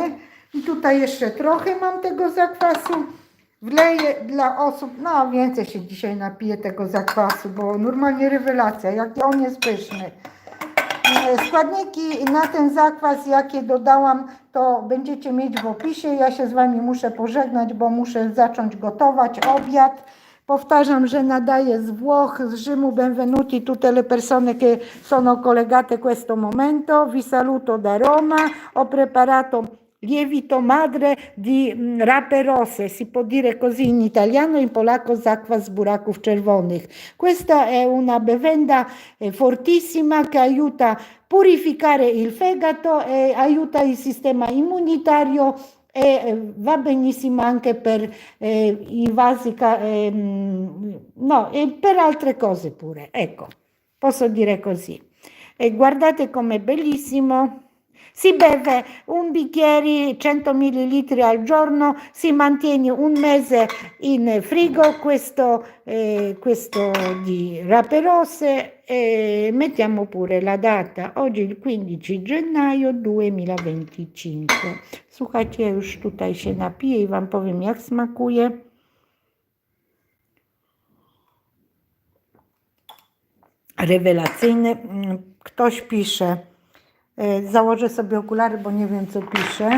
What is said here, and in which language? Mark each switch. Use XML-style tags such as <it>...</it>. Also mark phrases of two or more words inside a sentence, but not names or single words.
<pl>I tutaj jeszcze trochę mam tego zakwasu. Wleję dla osób, no więcej się dzisiaj napiję tego zakwasu, bo normalnie rewelacja, jaki on jest pyszny. Składniki na ten zakwas, jakie dodałam, to będziecie mieć w opisie. Ja się z Wami muszę pożegnać, bo muszę zacząć gotować obiad. Powtarzam, że nadaję z Włoch, z Rzymu.</pl> <it>Benvenuti tutte le persone che sono collegate questo momento. Vi saluto da Roma. Ho preparato lievito madre di rape rosse, si può dire così in italiano, in polacco</it> <pl>zakwas buraków czerwonych.</pl> <it>Questa è una bevenda fortissima che aiuta a purificare il fegato e aiuta il sistema immunitario e va benissimo anche per i vasi, no, e per altre cose pure, ecco, posso dire così. E guardate com'è bellissimo. Si beve un bicchiere 100 ml al giorno, si mantiene un mese in frigo, questo di rape rosse, e mettiamo pure la data, oggi il 15 gennaio 2025.</it> <pl>Słuchajcie, ja już tutaj się napiję i Wam powiem, jak smakuje. Rewelacyjny. Ktoś pisze, założę sobie okulary, bo nie wiem, co pisze.</pl>